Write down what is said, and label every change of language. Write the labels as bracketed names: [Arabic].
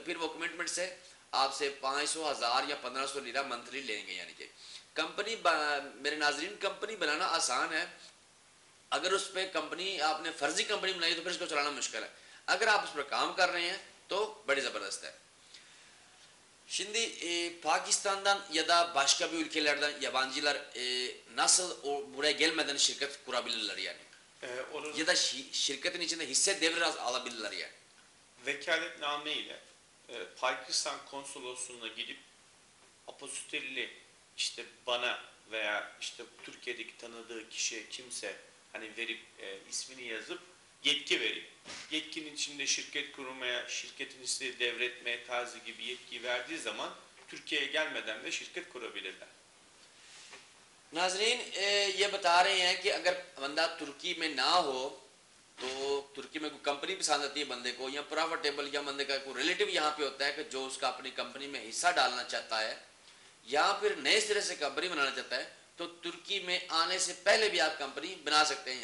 [Hindi] फिर वो कमिटमेंट से आपसे 500, 1000 या 1500 लीरा मंथली लेंगे। यानी कि कंपनी, मेरे नाजरीन, कंपनी बनाना आसान है। अगर उस पर कंपनी आपने फर्जी कंपनी बनाई तो फिर उसको चलाना मुश्किल है। अगर आप उस पर काम कर रहे हैं तो बड़ी ज़बरदस्त है। [Turkish] Şimdi Pakistan'dan ya da başka bir ülkelerden yabancılar nasıl buraya gelmeden şirket kurabilirler yani? Ya da şirketin içinde hisse devri alabilirler yani? Vekaletname ile Pakistan konsolosluğuna gidip apostotelli işte bana veya işte Türkiye'deki tanıdığı kişiye kimse hani verip ismini yazıp yetki verip yetkinin içinde şirket kurmaya, şirketin istediği devretmeye tarzı gibi yetki verdiği zaman Türkiye'ye gelmeden de şirket kurabilirler. [Hindi] नाजरीन, ये बता रहे हैं कि अगर बंदा तुर्की में ना हो तो तुर्की में कोई कंपनी पसंद आती है बंदे को, या प्रॉफिटेबल, या बंदे का कोई रिलेटिव यहाँ पे होता है कि जो उसका अपनी कंपनी में हिस्सा डालना चाहता है, या फिर नए सिरे से कंपनी बनाना चाहता है, तो तुर्की में आने से पहले भी आप कंपनी बना सकते हैं।